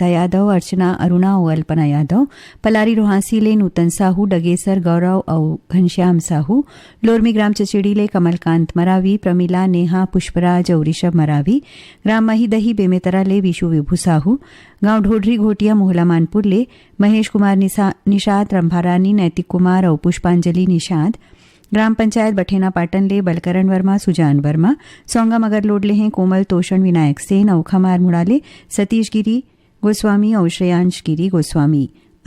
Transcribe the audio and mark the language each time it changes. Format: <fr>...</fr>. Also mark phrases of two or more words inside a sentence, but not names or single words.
<hne>यादव, अर्चना अरुणा और अल्पना यादव, पलारी रोहासी ले नूतन साहू, डगेसर गौरव और घनश्याम साहू, लोरमी ग्राम चचेड़ी ले कमलकांत मरावी, प्रमिला, नेहा, पुष्पराज और ऋषभ मरावी, ग्राम महीदही बेमेतरा ले विशु विभू साहू, गांव ढोडरी घोटिया मोहला मानपुर ले महेश कुमार निषाद, रंभारानी, नैतिक कुमार और पुष्पांजलि निषाद, ग्राम पंचायत बठेना पाटन ले बलकरण वर्मा, सुजान वर्मा, सोंगा मगर लोडले हैं कोमल, तोषण, विनायक सेन और खमार मुड़ाले सतीश गिरी गोस्वामी और श्रेयांश गिरी गोस्वामी।</hne>